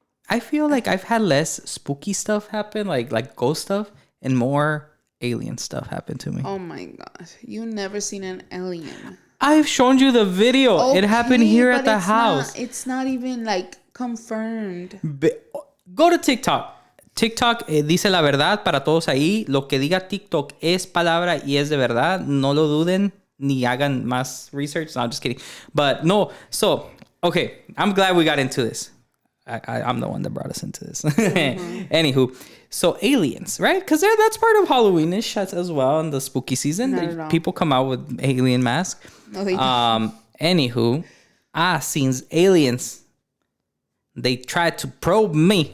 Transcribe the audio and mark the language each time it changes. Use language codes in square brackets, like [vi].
[en] I've had less spooky stuff happen, like ghost stuff, and more alien stuff happen to me. Oh my god. You never seen an alien. I've shown you the video. Okay, it happened here at the house. It's not even like confirmed. Go to TikTok. [es] TikTok dice la verdad para todos ahí. Lo que diga TikTok es palabra y es de verdad. No lo duden ni hagan más research. [en] No, I'm just kidding. But no. So, okay. I'm glad we got into this. I'm the one that brought us into this. Mm-hmm. Anywho. So, aliens, right? Because that's part of Halloween-ish as well in the spooky season. People come out with alien masks. No, they don't. Anywho. Since aliens... They tried to probe me.